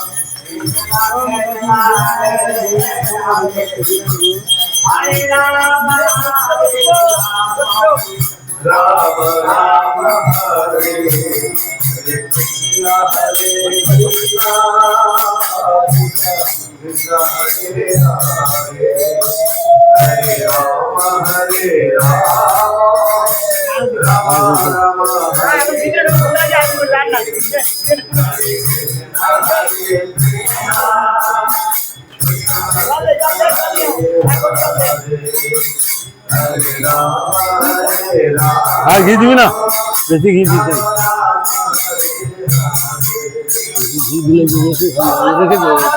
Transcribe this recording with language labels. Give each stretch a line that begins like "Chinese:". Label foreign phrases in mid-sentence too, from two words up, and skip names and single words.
Sanskrit: Hare Rama Rama Rama Hare Krishna Hare Krishna Krishna Hare Hare Hare Rama Hare Rama Rama Rama Hare
Bangla: আর ঘি দিবি না বেশি ঘি দিতে ঘি দিলে বেশি রেখে দেবে